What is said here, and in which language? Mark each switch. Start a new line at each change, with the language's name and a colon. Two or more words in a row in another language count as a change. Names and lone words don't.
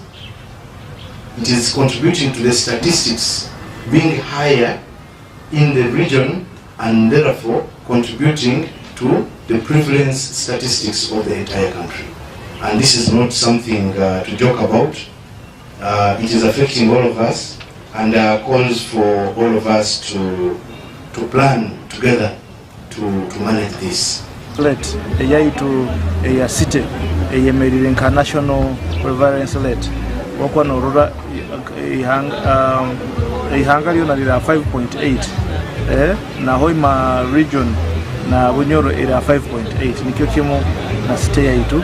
English: It is contributing to the statistics being higher in the region, and therefore contributing to the prevalence statistics of the entire country. And this is not something to joke about. It is affecting all of us, and calls for all of us to plan together to manage this.
Nyoro: Rate eyaitu eya city eyemerire
English: international prevalence rate
Nyoro: wakwana urura ihanga lyo nalira 5.8 na Hoima region na Bunyoro era 5.8 nikyo kimu na city yaitu.